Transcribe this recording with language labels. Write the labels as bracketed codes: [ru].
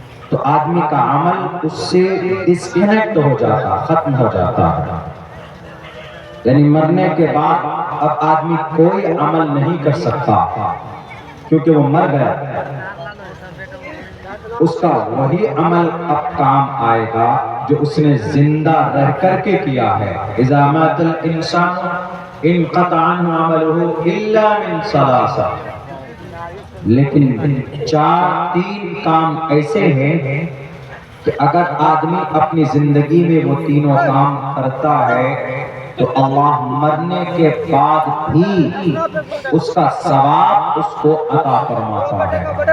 [ur] تو آدمی کا عمل اس سے ڈسکنیکٹ ہو جاتا، ختم ہو جاتا ہے. یعنی مرنے کے بعد اب آدمی کوئی عمل نہیں کر سکتا کیونکہ وہ مر گیا. اس کا وہی عمل اب کام آئے گا جو اس نے زندہ رہ کر کے کیا ہے. [ar] اذا مات الانسان انقطع عنہ عمله الا من ثلاث. [ur] لیکن تین کام ایسے ہیں کہ اگر آدمی اپنی زندگی میں وہ تینوں کام کرتا ہے تو اللہ مرنے کے بعد بھی اس کا ثواب اس کو عطا فرماتا ہے.